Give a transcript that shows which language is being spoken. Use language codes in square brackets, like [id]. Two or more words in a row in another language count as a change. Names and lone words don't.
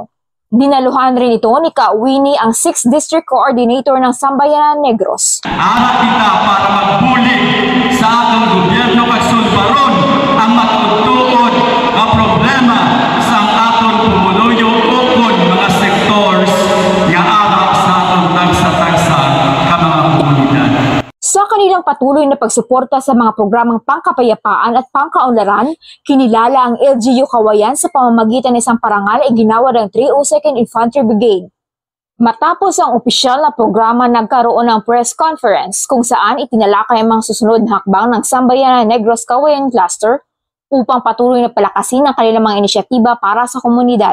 [tl] Dinaluhan rin ito ni Ka Winnie, ang 6th District Coordinator ng Sambayanan Negros. [hil] Anak kita para magbulig sa atong gobyerno kag sulbaron ang matutuod nga problema sa atong pumuluyo ukod mga sectors nga arap sa atong tagsa-tagsa ka mga komunidad. [tl] Sa kanilang patuloy na pagsuporta sa mga programang pangkapayapaan at pangkaunlaran, kinilala ang LGU Cagayan sa pamamagitan ng isang parangal ay ginawa ng 302nd Infantry Brigade. Matapos ang opisyal na programa, nagkaroon ng press conference kung saan itinalakay ang mga susunod na hakbang ng Sambayanan Negros Cagayan Cluster upang patuloy na palakasin ang kanilang mga inisyatiba para sa komunidad.